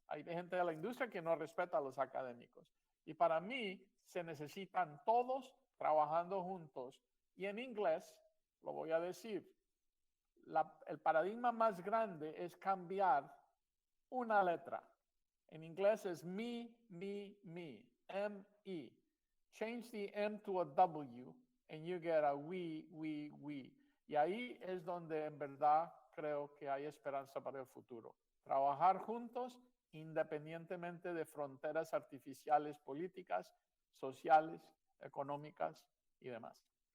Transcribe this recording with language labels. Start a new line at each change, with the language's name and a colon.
Spanish: Hay gente de la industria que no respeta a los académicos. Y para mí se necesitan todos trabajando juntos. Y en inglés, lo voy a decir, el paradigma más grande es cambiar una letra. En inglés es me, M-E.
English: Change the M to a W and you get a we.
Spanish: Y ahí es donde en verdad creo que hay esperanza para el futuro. Trabajar juntos independientemente de fronteras artificiales políticas, sociales, económicas y demás.